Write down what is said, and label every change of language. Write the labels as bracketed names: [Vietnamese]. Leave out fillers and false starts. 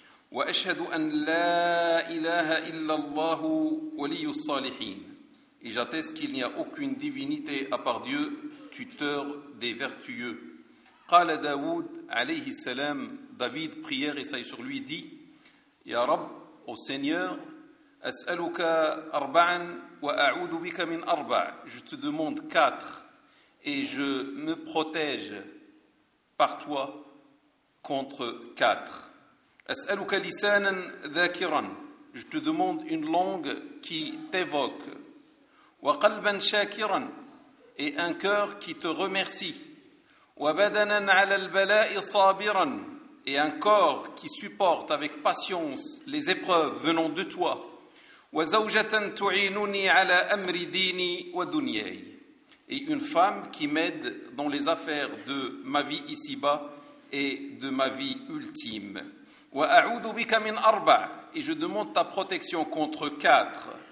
[Arabic] وأشهد أن لا إله إلا الله ولي الصالحين. [French] Et j'atteste qu'il n'y a aucune divinité à part Dieu, tuteur des vertueux. [Arabic] قال داود عليه السلام, [French] David prière et sur lui dit, [Arabic] يا رب, [French] au Seigneur, [Arabic] أسألك أربعا وأعوذ بك من أربع. [French] Je te demande quatre et je me protège par toi contre quatre. [Arabic] أسألك لسانا ذاكرا. [French] Je te demande une langue qui t'évoque. [Arabic] وقلبا شاكرا. [French] Et un cœur qui te remercie. [Arabic] وبدنا على البلاء صابرا. [French] Et un corps qui supporte avec patience les épreuves venant de toi. [Arabic] وزوجة تعينني على أمر ديني ودنياي. [French] Et une femme qui m'aide dans les affaires de ma vie ici-bas et de ma vie ultime. [Arabic] وأعوذ بك من أربع. [French] Et je demande ta protection contre quatre.